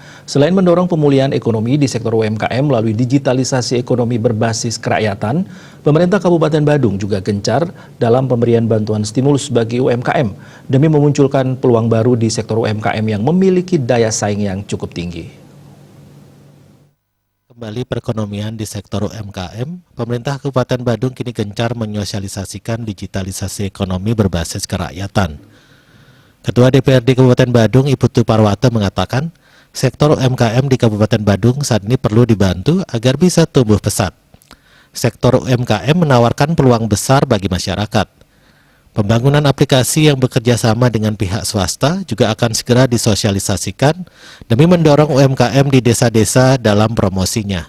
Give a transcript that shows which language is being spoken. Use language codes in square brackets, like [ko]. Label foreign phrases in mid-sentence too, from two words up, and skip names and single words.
[id] Selain mendorong pemulihan ekonomi di sektor UMKM melalui digitalisasi ekonomi berbasis kerakyatan, pemerintah Kabupaten Badung juga gencar dalam pemberian bantuan stimulus bagi UMKM demi memunculkan peluang baru di sektor UMKM yang memiliki daya saing yang cukup tinggi. Kembali perekonomian di sektor UMKM, pemerintah Kabupaten Badung kini gencar menyosialisasikan digitalisasi ekonomi berbasis kerakyatan. Ketua DPRD Kabupaten Badung, Ibu Putu Parwata mengatakan, sektor UMKM di Kabupaten Badung saat ini perlu dibantu agar bisa tumbuh pesat. Sektor UMKM menawarkan peluang besar bagi masyarakat. Pembangunan aplikasi yang bekerja sama dengan pihak swasta juga akan segera disosialisasikan demi mendorong UMKM di desa-desa dalam promosinya.